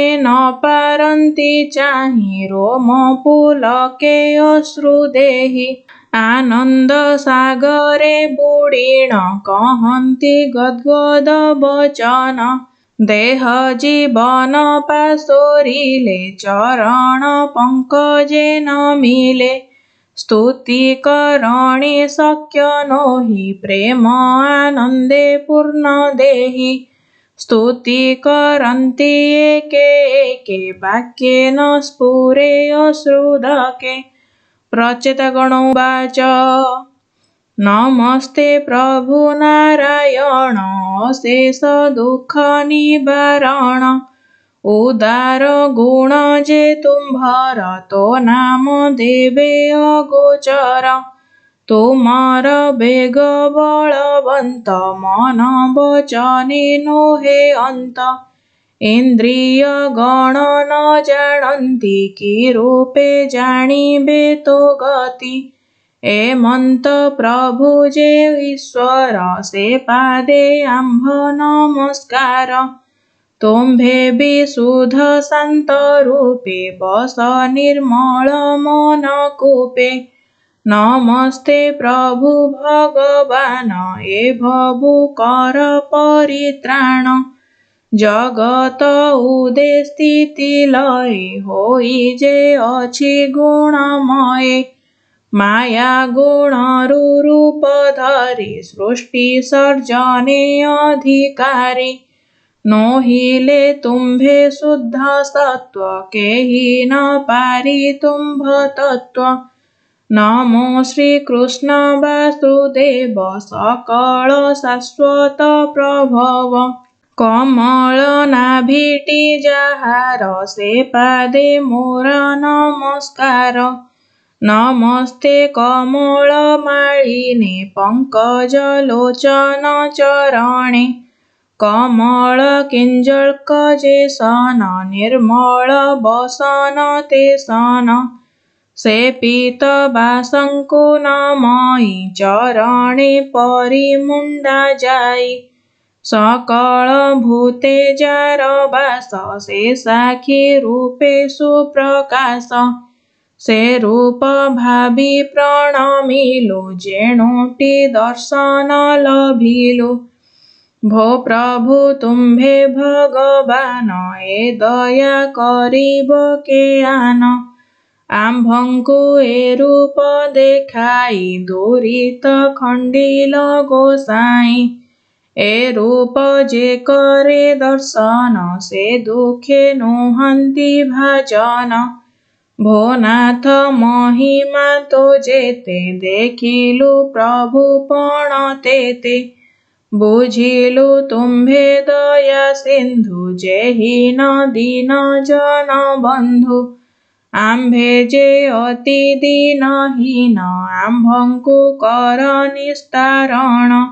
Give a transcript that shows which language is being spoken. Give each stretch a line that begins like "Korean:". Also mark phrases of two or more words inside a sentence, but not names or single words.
Odia: ନ ପାରନ୍ତି ଚାହି ରୋମ ପୁଲକେ ଅଶ୍ରୁଦେହି ଆନନ୍ଦ ସାଗରେ ବୁଡ଼ୀଣ କହନ୍ତି ଗଦ୍ଗଦ ବଚନ ଦେହ ଜୀବନ ପାଶୋରିଲେ ଚରଣ ପଙ୍କଜେ ନ ମିଳେ ସ୍ତୁତି କରଣେ ଶକ୍ୟ ନୋହି ପ୍ରେମ ଆନନ୍ଦେ ପୂର୍ଣ୍ଣ ଦେହି ସ୍ତୁତି କରନ୍ତି ଏକେ ଏକେ ବାକ୍ୟେନ ସ୍ଫୁରେ ଅଶ୍ରୁଦକେ ପ୍ରଚେତଗଣ ଉବାଚ ନମସ୍ତେ ପ୍ରଭୁ ନାରାୟଣ ଅଶେଷ ଦୁଃଖ ନିବାରଣ ଉଦାର ଗୁଣ ଯେ ତୁମ୍ଭର ତୋ ନାମ ଦେବେ ଅଗୋଚର ତୁମର ବେଗ ବଳବନ୍ତ ମନ ବଚନେ ନୋହେ ଅନ୍ତ ଇନ୍ଦ୍ରିୟ ଗଣ ନ ଜାଣନ୍ତି କି ରୂପେ ଜାଣିବେ ତୋ ଗତି ଏମନ୍ତ ପ୍ରଭୁ ଯେ ଈଶ୍ୱର ସେ ପାଦେ ଆମ୍ଭ ନମସ୍କାର ତୁମ୍ଭେ ବିଶୁଦ୍ଧ ଶାନ୍ତ ରୂପେ ବସ ନିର୍ମଳ ମନ କୂପେ ନମସ୍ତେ ପ୍ରଭୁ ଭଗବାନ ଏ ଭବୁ କର ପରିତ୍ରାଣ ଜଗତ ଉଦେ ସ୍ଥିତି ଲୟ ହୋଇ ଯେ ଅଛି ଗୁଣମୟ ମାୟା ଗୁଣ ରୂପ ଧରି ସୃଷ୍ଟି ସର୍ଜନେ ଅଧିକାରୀ ନୋହିଲେ ତୁମ୍ଭେ ଶୁଦ୍ଧ ସତ୍ତ୍ୱ କେହି ନ ପାରି ତୁମ୍ଭ ତତ୍ତ୍ୱ ନମୋ ଶ୍ରୀ କୃଷ୍ଣ ବାସୁଦେବ ସକଳ ଶାଶ୍ୱତ ପ୍ରଭବ କମଳ ନାଭିଟି ଯାହାର ସେ ପାଦେ ମୋର ନମସ୍କାର ନମସ୍ତେ କମଳ ମାଳିନେ ପଙ୍କଜ ଲୋଚନ ଚରଣେ କମଳ କିଞ୍ଜଳ୍କ ଯେ ସନ ନିର୍ମଳ ବସନ ତେ ସନ ସେ ପୀତ ବାସଙ୍କୁ ନମଇ ଚରଣେ ପରିମୁଣ୍ଡା ଯାଇ ସକଳ ଭୂତେ ଯାର ବାସ ସେ ସାକ୍ଷୀ ରୂପେ ସୁପ୍ରକାଶ ସେ ରୂପ ଭାବି ପ୍ରଣମିଲୁ ଯେଣୁଟି ଦର୍ଶନ ଲଭିଲୁ ଭୋ ପ୍ରଭୁ ତୁମ୍ଭେ ଭଗବାନ ଏ ଦୟା କରିବ କେ ଆନ ଆମ୍ଭଙ୍କୁ ଏ ରୂପ ଦେଖାଇ ଦୁରିତ ଖଣ୍ଡିଲ ଗୋସାଇଁ ଏ ରୂପ ଯେ କରେ ଦର୍ଶନ ସେ ଦୁଃଖେ ନୁହନ୍ତି ଭାଜନ ଭୋନାଥ ମହିମା ତୋ ଯେତେ ଦେଖିଲୁ ପ୍ରଭୁ ପଣ ତେତେ ବୁଝିଲୁ ତୁମ୍ଭେ ଦୟା ସିନ୍ଧୁ ଯେହିଣ ଦୀନ ଜନ ବନ୍ଧୁ ଆମ୍ଭେ ଯେ ଅତି ଦୀନହୀନ ଆମ୍ଭଙ୍କୁ କର ନିସ୍ତାରଣ